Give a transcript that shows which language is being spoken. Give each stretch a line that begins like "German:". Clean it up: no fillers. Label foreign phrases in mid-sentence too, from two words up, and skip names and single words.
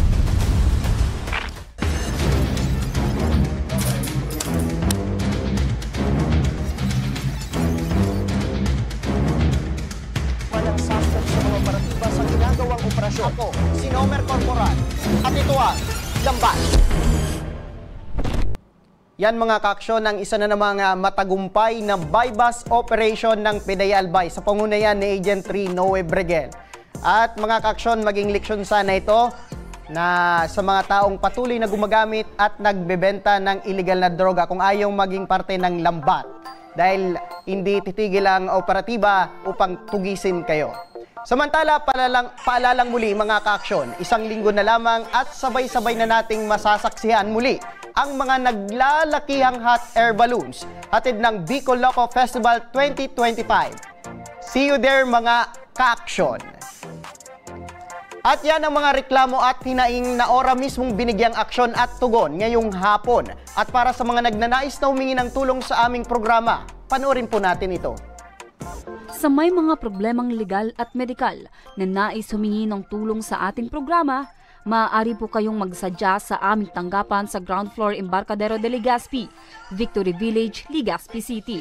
Filipino: Walang suspect sa mga operatiba sa ginagawang operasyon. Ako, si Nomer Corporal at ito ang Lambat. Yan mga kaaksyon ang isa na namang matagumpay na
English: buy-bust operation
Filipino: ng PDEA Albay sa pangunayan ni Agent 3 Noe Bregel. At mga kaaksyon, maging leksyon sana ito na sa mga taong patuloy na gumagamit at nagbebenta ng illegal na droga kung ayaw maging parte ng Lambat. Dahil hindi titigil ang operatiba upang tugisin kayo. Samantala, paalalang muli mga kaaksyon, 1 linggo na lamang at sabay-sabay na nating masasaksihan muli ang mga naglalakihang
English: hot air balloons
Filipino: hatid ng Bicol Loco Festival 2025.
English: See you there
Filipino: mga kaaksyon! At yan ang mga reklamo at hinaing na ora mismong binigyang aksyon at tugon ngayong hapon. At para sa mga nagnanais na humingi ng tulong sa aming programa, panoorin po natin ito. Sa may mga problemang legal at medikal na nais humingi ng tulong sa ating programa, maaari po kayong magsadya sa aming tanggapan sa
English: ground floor
Filipino: Embarcadero de Legazpi, Victory Village, Legazpi City.